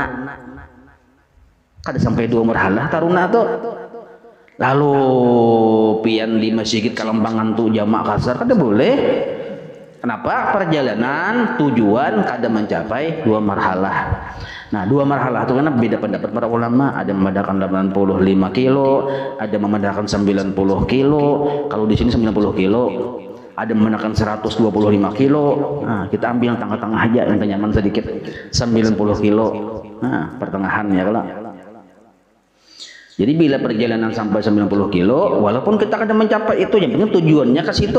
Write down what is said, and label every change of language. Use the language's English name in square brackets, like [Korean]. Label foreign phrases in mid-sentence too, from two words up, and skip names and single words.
[Banjar] Kada sampai 2 marhalah taruna tuh. Lalu pian di masjid Kalambangan tuh jamaah kasar kada boleh. [Indonesian] Kenapa? Perjalanan tujuan kada mencapai 2 marhalah. Nah, 2 marhalah itu karena beda pendapat para ulama. Ada memandangkan 85 kilo, ada memandangkan 90 kilo. Kalau di sini 90 kilo, ada memandangkan 125 kilo. Nah, kita ambil yang tengah-tengah aja, yang nyaman sedikit, 90 kilo. Nah, pertengahan ya kalau. Jadi bila perjalanan sampai 90 kilo, walaupun kita kada mencapai itu, yang penting tujuannya ke situ.